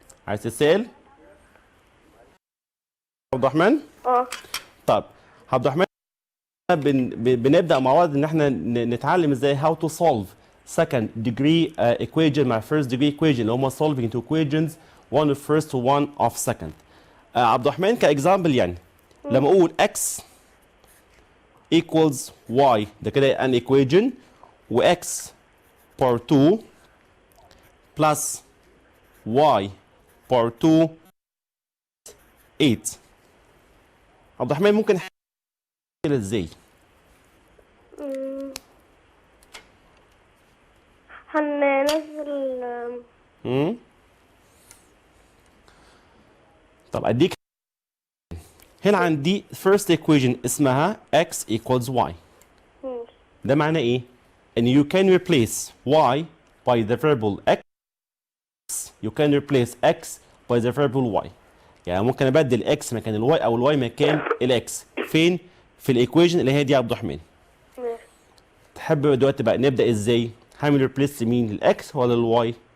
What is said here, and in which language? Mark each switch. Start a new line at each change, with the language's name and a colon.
Arabic: عايز تسأل عبد الرحمن؟ طب عبد الرحمن، بنبدأ مع بعض ان احنا نتعلم ازاي
English: how to solve second degree equation
Arabic: مع
English: first degree equation
Arabic: اللي هما
English: solving two equations one of first
Arabic: و one of second. عبد الرحمن كاكزامبل يعني لما اقول
English: x equals y، ده كده an equation، و x power 2 plus y power 2 8.
Arabic: عبد الرحمن ممكن كده ازاي؟ هننزل طب اديك هنا عندي
English: first equation
Arabic: اسمها x equals y. ده معناه ايه؟ ان
English: you can replace y by the variable x. You can replace x by the variable y.
Arabic: يعني ممكن ابدل x مكان الواي او الواي مكان الاكس. فين؟ في الايكويشن اللي هي دي يا عبد الرحمن. تحب دلوقتي بقى نبدا ازاي؟ هعمل ريبليس مين؟ الاكس ولا الواي؟